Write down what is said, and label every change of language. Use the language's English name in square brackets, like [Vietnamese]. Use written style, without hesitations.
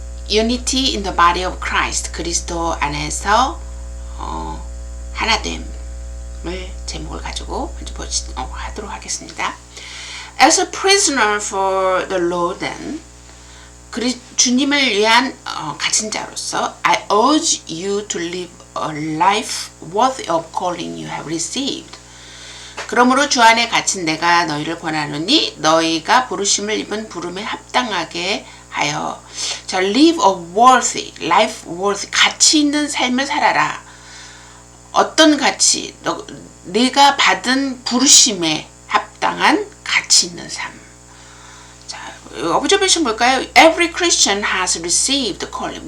[English] Unity in the body of Christ, [Korean] 그리스도 안에서 하나됨을 제목을 가지고 하도록 하겠습니다. [English] As a prisoner for the Lord, then, [Korean] 주님을 위한 갇힌 자로서 [English] I urge you to live a life worthy of calling you have received. [Korean] 그러므로 주 안에 갇힌 내가 너희를 권하노니 너희가 부르심을 입은 부름에 합당하게 하여 자, [English] live a worthy, life worthy, [Korean] 가치 있는 삶을 살아라. 어떤 가치? 네가 받은 부르심에 합당한 가치 있는 삶. 자, observation 볼까요? [English] Every Christian has received calling.